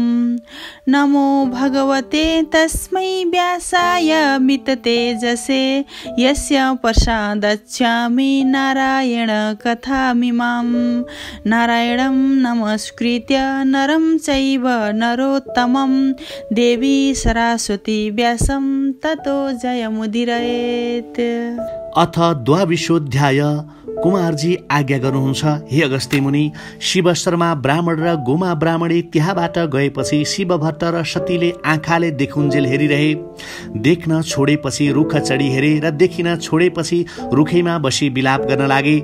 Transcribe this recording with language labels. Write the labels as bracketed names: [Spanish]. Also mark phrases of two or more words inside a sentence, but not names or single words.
[Sanskrit] नमो भगवते तस्मै व्यासाय मिततेजसे यस्य प्रसादच्छामि नारायण कथामिमां। नारायणं नमस्कृत्य नरं चैव नरोत्तमं देवी सरस्वती व्यासं ततो जयमुदीरयेत्। अथ द्वाविंशोऽध्याय। [Nepali] कुमारजी आज्ञा गर्नुहुन्छ, हे अगस्त्य मुनि, शिव शर्मा ब्राह्मण र गोमा ब्राह्मणी त्यहाँबाट गएपछि शिवभट्ट र सतीले आँखाले देखुन्जेल हेरिरहे। देख्न छोडेपछि रुख चढी हेरे र देखिन छोडेपछि रुखैमा बसी विलाप गर्न लागे।